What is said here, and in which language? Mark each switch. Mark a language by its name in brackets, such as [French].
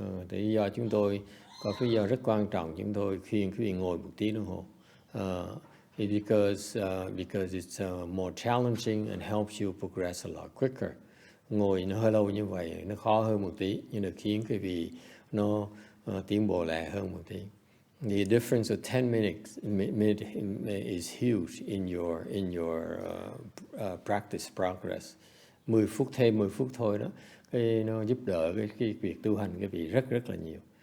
[Vietnamese] Lý do chúng tôi có cái lý do rất quan trọng chúng tôi khuyên quý vị ngồi 1 tiếng đồng hồ. [English] Because it's more challenging and helps you progress a lot quicker. [Vietnamese] Ngồi nó hơi lâu như vậy nó khó hơn 1 tí, nhưng nó khiến quý vị nó tiến bộ lẹ hơn 1 tí. [English] The difference of 10 minutes is huge in your practice progress. [Vietnamese] 10 phút thêm 10 phút thôi đó, nó giúp đỡ cái việc tu hành cái vị rất là nhiều.